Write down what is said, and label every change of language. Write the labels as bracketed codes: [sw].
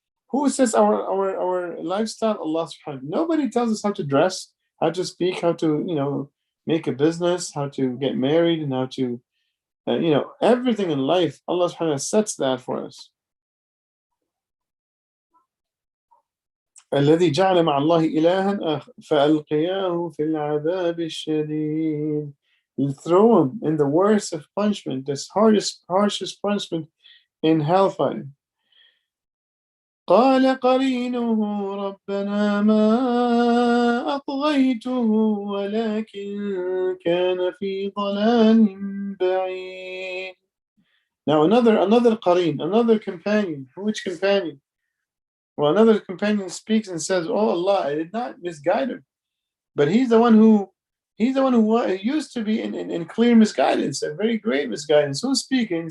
[en] Who says our lifestyle? Allah subhanahu wa ta'ala. Nobody tells us how to dress, how to speak, how to make a business, how to get married, and how to everything in life. Allah subhanahu wa ta'ala sets that for us. [ar] الذي جعل مع الله إلها فألقياه في العذاب الشديد. [en] You throw him in the worst of punishment, this harshest punishment in hellfire. [ar] قال قرينه ربنا ما أطغيته ولكن كان في ضلال بعيد. [en] Now another qareen, another companion. Which companion? Well, another companion speaks and says, "Oh Allah, I did not misguide him, but he's the one who used to be in clear misguidance, a very great misguidance. Who's speaking?